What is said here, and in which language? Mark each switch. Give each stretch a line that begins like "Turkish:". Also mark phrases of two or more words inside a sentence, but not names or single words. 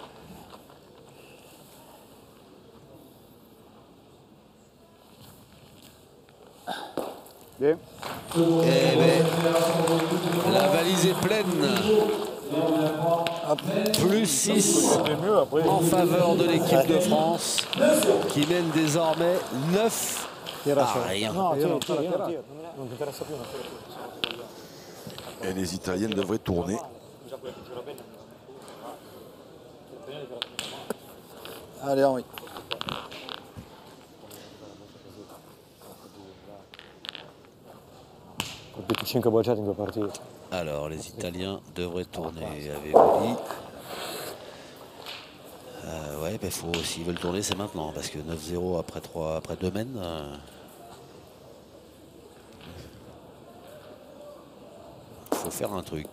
French: Bien. Eh ben, la valise est pleine. Plus 6 C'est mieux après. en faveur de l'équipe de France qui mène désormais 9 à rien.
Italian: No, Io non tira, so la tira, tirare. tira. Non ti interessa più, non tira più.
French: Et les Italiens devraient tourner. Allez, Henri.
Italian: Colpito 5 bocciati in 2 partite.
French: Alors, les Italiens devraient tourner, avez-vous dit? Ouais, ben faut, s'ils veulent tourner, c'est maintenant, parce que 9-0 après 2 mènes. Faut faire un truc.